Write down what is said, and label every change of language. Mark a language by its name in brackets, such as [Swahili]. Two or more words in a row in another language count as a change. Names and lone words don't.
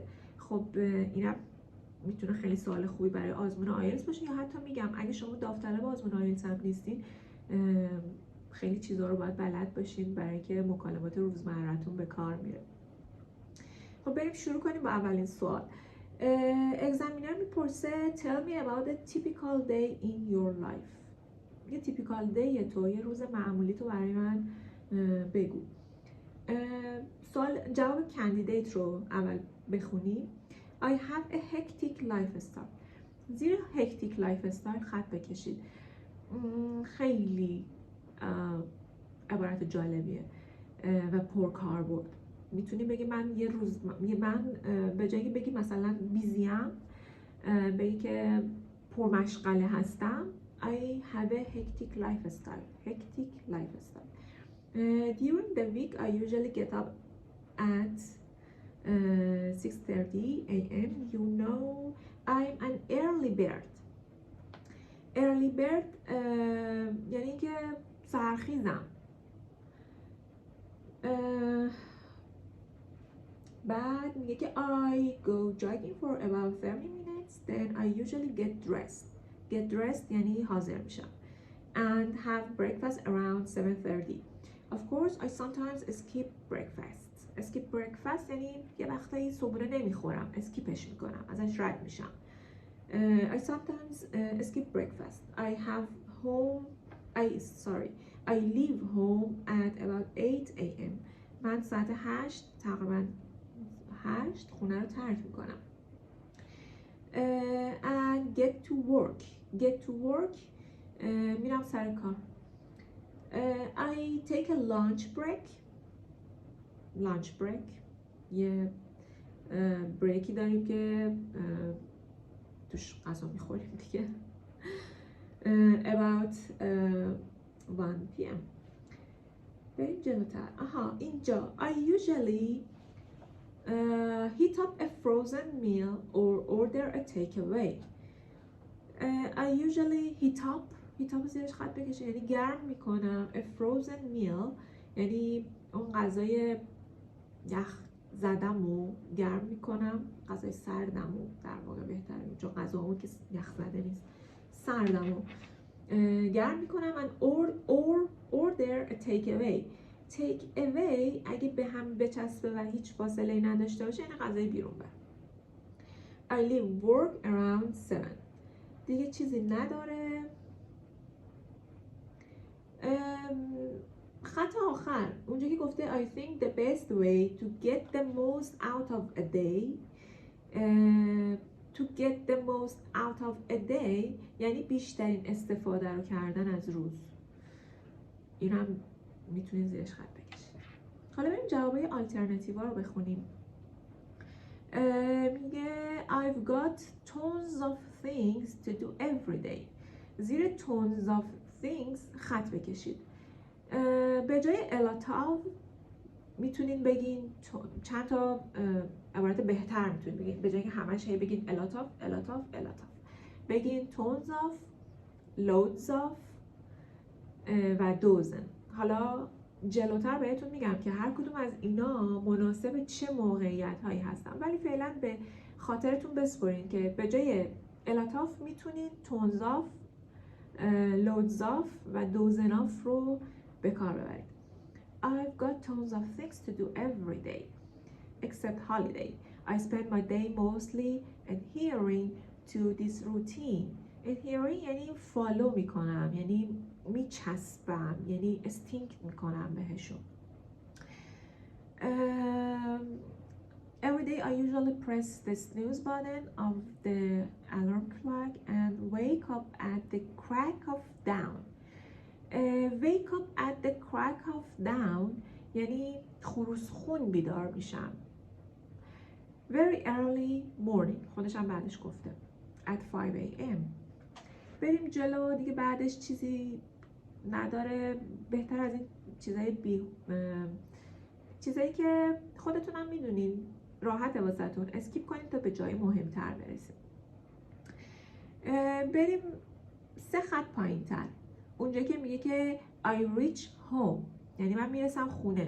[Persian] خب اینم میتونه خیلی سوال خوبی برای آزمون آیلتس باشه، یا حتی میگم اگه شما داوطلب آزمون آیلتس هم نیستین خیلی چیزا رو باید بلد باشین برای که مکالمات روزمره‌تون به کار میره. خب بریم شروع کنیم با اولین سوال. اگزامینر میپرسه [English] tell me about a typical day in your life. [Persian] یه [English] typical day [Persian] تو، یه روز معمولی تو برای من بگو. سوال جواب کندیدیت رو اول بخونیم. [English] I have a hectic lifestyle. [Persian] زیر [English] hectic lifestyle [Persian] خط بکشید. خیلی عبارت جالبیه و پرکاربرد. میتونی بگی من یه روز من به جایی بگی مثلا بیزیم، بگی که پرمشغله هستم. [English] I have a hectic lifestyle. Hectic lifestyle. During the week I usually get up at 6:30 a.m. You know, I'm an early bird. Early bird [Persian] یعنی که سرخیزم. بعد میگه که [English] I go jogging for about 30 minutes. Then I usually get dressed. Get dressed [Persian] یعنی حاضر میشم. [English] And have breakfast around 7:30. Of course, I sometimes skip breakfast. skip breakfast [Persian] یعنی یه وقتایی صبحونه نمیخورم، اسکیپش میکنم، ازش رد میشم. [English] I sometimes skip breakfast. I leave home at about 8 a.m. [Persian] من ساعت 8 تقریبا 8 خونه رو ترک میکنم. [English] And get to work [Persian] میرم سر کار. [English] I take a lunch break [Persian] یه بریکی داریم که توش غذا میخوریم دیگه. [English] About 1 p.m. [Persian] بریم جلوتر. اینجا [English] I usually heat up a frozen meal or order a takeaway. I usually heat up [Persian] زیرش خط بکشه یعنی گرم میکنم. [English] A frozen meal [Persian] یعنی اون غذای یخ زدمو گرم میکنم، غذای سردمو در واقع بهتره چون غذامو که یخ زده نیست، سردمو گرم میکنم. [English] and order a take away [Persian] اگه به هم بچسبه و هیچ فاصله ای نداشته باشه یعنی غذای بیرون بر. [English] I leave work around 7. [Persian] دیگه چیزی نداره. خط آخر اونجا که گفته [English] I think the best way to get the most out of a day [Persian] یعنی بیشترین استفاده رو کردن از روز. این هم میتونید زیرش خط بکشید. حالا بریم جوابای آلترناتیوا رو بخونیم. [English] میگه I've got tons of things to do every day. [Persian] زیر [English] tons of things [Persian] خط بکشید. به جای الاتاف میتونین بگین چند تا عبارت بهتر میتونین بگین. به جای که همش هی بگین الاتاف بگین [English] tons of, loads of [Persian] و dozen. حالا جلوتر بهتون میگم که هر کدوم از اینا مناسب چه موقعیت هایی هستن، ولی فعلا به خاطرتون بسپرین که به جای الاتاف میتونین [English] tons of, loads of [Persian] و [English] dozen of [Persian] رو به کار ببرید. [English] I've got tons of things to do every day except holiday. I spend my day mostly adhering to this routine. [Persian] adhering یعنی فالو میکنم، یعنی میچسبم، یعنی استینک میکنم بهشون. [English] Every day I usually press the snooze button of the alarm clock and wake up at the crack of dawn. Wake up at the crack of dawn [Persian] یعنی خروس خون بیدار میشم. [English] very early morning، [Persian] خودش هم بعدش گفته [English] at 5 a.m. [Persian] بریم جلو دیگه، بعدش چیزی نداره بهتر از این چیزایی که خودتونم میدونین راحته واسهتون، اسکیپ کنیم تا به جای مهمتر برسیم. بریم 3 خط پایین تر، اونجا که میگه که [English] I reach home، [Persian] یعنی من میرسم خونه.